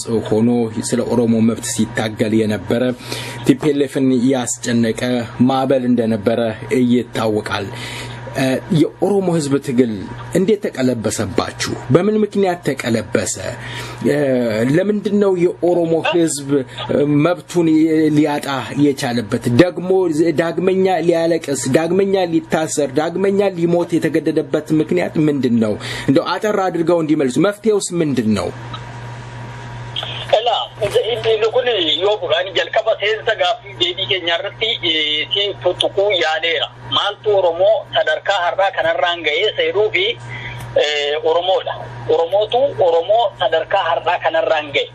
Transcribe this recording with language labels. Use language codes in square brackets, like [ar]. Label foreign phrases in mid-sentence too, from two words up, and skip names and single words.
[am] ሆኖ ስለ ኦሮሞ መብት ሲታገል የነበረ ቲፒኤልኤፍን ያስጨነቀ ማዕበል እንደነበረ ይታወቃል የኦሮሞ ህዝብ ትግል እንዴት ተቀለበሰባችሁ በምን ምክንያት ተቀለበሰ ለምንድነው የኦሮሞ ህዝብ መብቱን ሊያጣ የቻለበት ደግሞ ዳግመኛ ሊያለቅስ ዳግመኛ ሊታሰር ዳግመኛ ሊሞት የተገደደበት ምክንያት ምንድነው እንደው አጠር አድርገው እንዲመልሱ መፍትሄውስ ምንድነው [om] Lukuni yoo bu'aan jalqaba seensa gaaffii deebii keenya irratti si tuttuquu yaaleera. Maaltu Oromoo sadarkaa har'aa kanarraan ga'ee seeruu fi Oromoodha. Oromoo sadarkaa har'aa kanarraan ga'e.